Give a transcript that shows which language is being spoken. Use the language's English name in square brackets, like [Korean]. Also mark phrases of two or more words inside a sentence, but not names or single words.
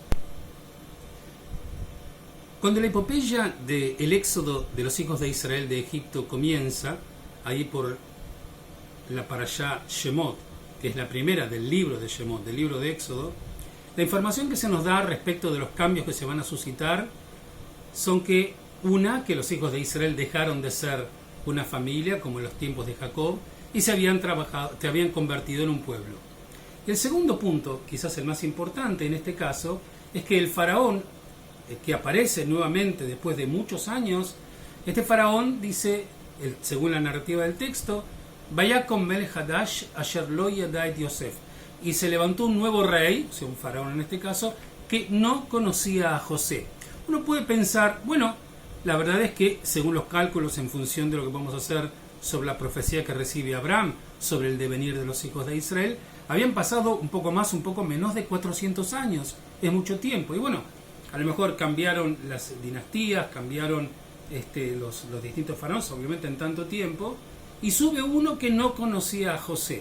[Spanish] Cuando la epopeya del éxodo de los hijos de Israel de Egipto comienza, ahí por la parashá Shemot, que es la primera del libro de Shemot, del libro de Éxodo, la información que se nos da respecto de los cambios que se van a suscitar son que los hijos de Israel dejaron de ser una familia como en los tiempos de Jacob y se habían convertido en un pueblo. Y el segundo punto, quizás el más importante en este caso, es que el faraón que aparece nuevamente después de muchos años, este faraón dice, según la narrativa del texto, [Hebrew] ויקם מלך חדש אשר לא ידע את יוסף, [Spanish] y se levantó un nuevo rey, o sea, un faraón en este caso, que no conocía a José. Uno puede pensar, bueno, la verdad es que según los cálculos en función de lo que vamos a hacer sobre la profecía que recibe Abraham sobre el devenir de los hijos de Israel, habían pasado un poco más, un poco menos de 400 años, es mucho tiempo, y bueno, a lo mejor cambiaron las dinastías, cambiaron los distintos faraones, obviamente en tanto tiempo, y sube uno que no conocía a José.